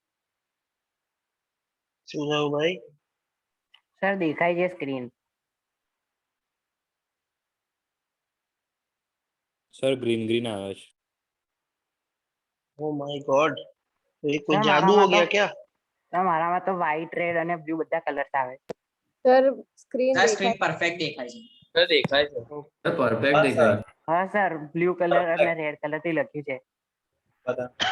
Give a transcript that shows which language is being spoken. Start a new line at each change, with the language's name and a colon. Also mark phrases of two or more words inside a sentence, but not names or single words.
Hindi: सुझाव भाई.
Gujarati: સર દેખાય છે સ્ક્રીન. સર
English: green green
Gujarati: આવે છે.
English: Oh my God.
Hindi: तो ये कोई
Gujarati: સર
Hindi: जादू हो
Gujarati: મારામાં
Hindi: गया
Gujarati: તો
Hindi: क्या?
Gujarati: સર મારામાં તો
English: white red
Gujarati: અને બ્લુ બધા કલર્સ આવે. સર સ્ક્રીન સર સ્ક્રીન દેખાય. પરફેક્ટ દેખાય છે. સર દેખાય છે. પરફેક્ટ હા, દેખાય. હા સર
English: blue color
Gujarati: અને
English: red color
Gujarati: થી લખ્યું છે. બધા